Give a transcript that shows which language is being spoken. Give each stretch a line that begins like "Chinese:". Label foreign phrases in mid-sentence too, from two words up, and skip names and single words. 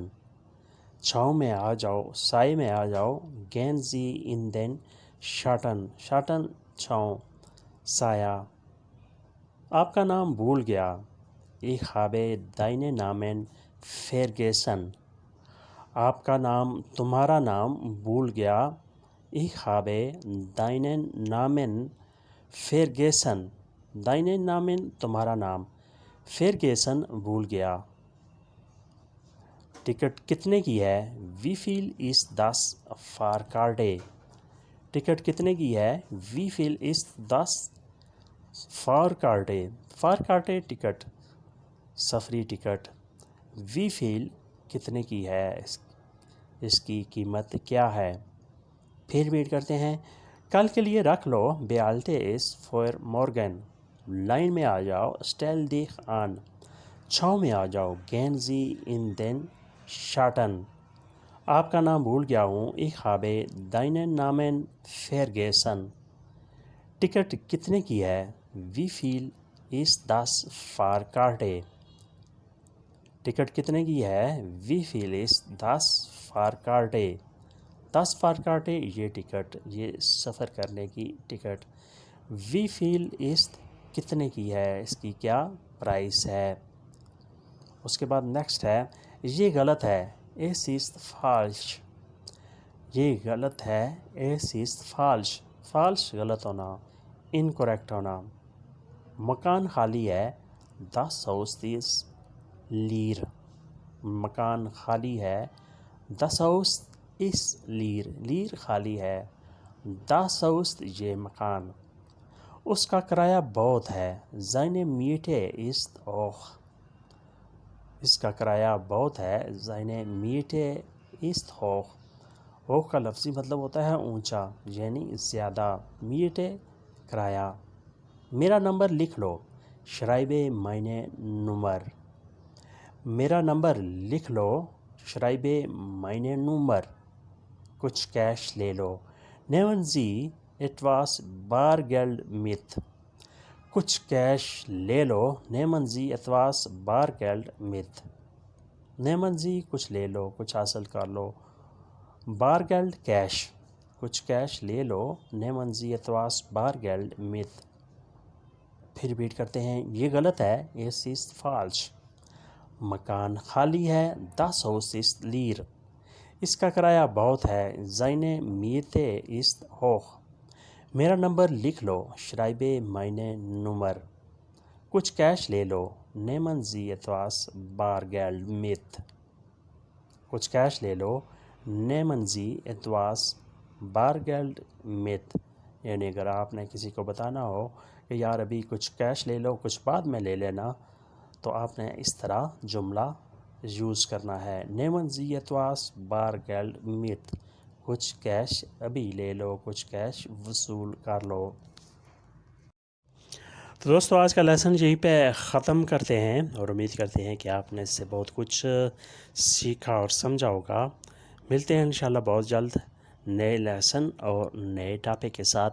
Urdu: چھاؤں میں آ جاؤ. سائے میں آ جاؤ.
German: Gehen Sie in den Schatten. Schatten
Urdu: چھاؤں سایہ. آپ کا نام بھول گیا.
German: Ich habe deinen Namen vergessen.
Urdu: آپ کا نام تمہارا نام بھول گیا.
German: Ich habe deinen Namen vergessen. deinen Namen
Urdu: تمہارا نام. vergessen بھول گیا. ٹکٹ کتنے کی ہے؟
German: Wie viel ist das Fahrkarte?
Urdu: ٹکٹ کتنے کی ہے؟
German: Wie viel ist das Fahrkarte?
Urdu: Fahrkarte ٹکٹ، سفری ٹکٹ.
German: Wie viel
Urdu: کتنے کی ہے، اس کی قیمت کیا ہے. پھر ریپیٹ کرتے ہیں. کل کے لیے رکھ لو.
German: Behalte es für morgen.
Urdu: لائن میں آ جاؤ.
German: Stell dich an.
Urdu: چھاؤں میں آ جاؤ.
German: Gehen Sie in den Schatten.
Urdu: آپ کا نام بھول گیا ہوں.
German: Ich habe deinen Namen vergessen.
Urdu: ٹکٹ کتنے کی ہے؟
German: Wie viel ist das Fahrkarte?
Urdu: ٹکٹ کتنے کی ہے؟
German: Wie viel ist das Fahrkarte? das Fahrkarte
Urdu: یہ ٹکٹ، یہ سفر کرنے کی ٹکٹ.
German: Wie viel ist
Urdu: کتنے کی ہے، اس کی کیا پرائس ہے. اس کے بعد نیکسٹ ہے. یہ غلط ہے.
German: Es ist falsch.
Urdu: یہ غلط ہے.
German: Es ist falsch. falsch
Urdu: غلط ہونا، incorrect ہونا. مکان خالی ہے.
German: Das Haus ist leer.
Urdu: مکان خالی ہے.
German: Das Haus ist leer.
Urdu: leer خالی ہے.
German: Das Haus
Urdu: یہ مکان. اس کا کرایہ بہت ہے.
German: Seine Miete ist hoch.
Urdu: اس کا کرایہ بہت ہے.
German: Seine Miete ist hoch.
Urdu: hoch کا لفظی مطلب ہوتا ہے اونچا، یعنی زیادہ. Miete کرایہ. میرا نمبر لکھ لو.
German: Schreibe meine Nummer.
Urdu: میرا نمبر لکھ لو.
German: Schreibe meine Nummer.
Urdu: کچھ کیش لے لو.
German: Nehmen Sie etwas Bargeld mit.
Urdu: کچھ کیش لے لو.
German: Nehmen Sie etwas Bargeld mit. Nehmen Sie
Urdu: کچھ لے لو، کچھ حاصل کر لو. Bargeld کیش. کچھ کیش لے لو.
German: Nehmen Sie etwas Bargeld mit.
Urdu: پھر ریپیٹ کرتے ہیں. یہ غلط ہے.
German: Es ist falsch.
Urdu: مکان خالی ہے.
German: Das Haus ist leer.
Urdu: اس کا کرایہ بہت ہے.
German: Seine Miete ist hoch.
Urdu: میرا نمبر لکھ لو.
German: Schreibe meine Nummer.
Urdu: کچھ کیش لے لو.
German: Nehmen Sie etwas Bargeld mit.
Urdu: کچھ کیش لے لو.
German: Nehmen Sie etwas Bargeld mit.
Urdu: یعنی اگر آپ نے کسی کو بتانا ہو کہ یار ابھی کچھ کیش لے لو، کچھ بعد میں لے لینا، تو آپ نے اس طرح جملہ یوز کرنا ہے.
German: Nehmen Sie etwas Bargeld mit.
Urdu: کچھ کیش ابھی لے لو، کچھ کیش وصول کر لو. تو دوستو آج کا لیسن یہیں پہ ختم کرتے ہیں، اور امید کرتے ہیں کہ آپ نے اس سے بہت کچھ سیکھا اور سمجھا ہوگا. ملتے ہیں
Arabic: انشاءاللہ
Urdu: بہت جلد نئے لیسن اور نئے ٹاپک کے ساتھ.